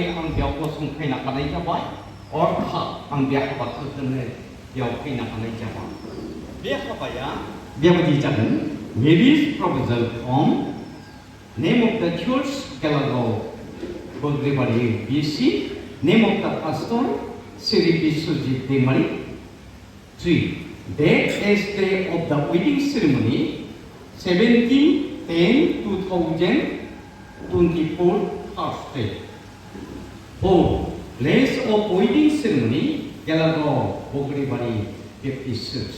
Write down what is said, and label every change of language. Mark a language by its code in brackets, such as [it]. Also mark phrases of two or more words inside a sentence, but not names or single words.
[brx] आं बेयाव गसंफैनो हानाय जाबाय अर्थात आं बे हाबाखौ होनो बेयाव फैनो हानाय जाबाय बे हाबाया बेबायदि जागोन [en] Marriage proposal from name of the church Gelagao Bogribari BC name of the pastor Shri Biswajit Daimari 3 date as day of the wedding ceremony 17/10/2024 Thursday 4 place of wedding ceremony Gelagao Bogribari Baptist Church.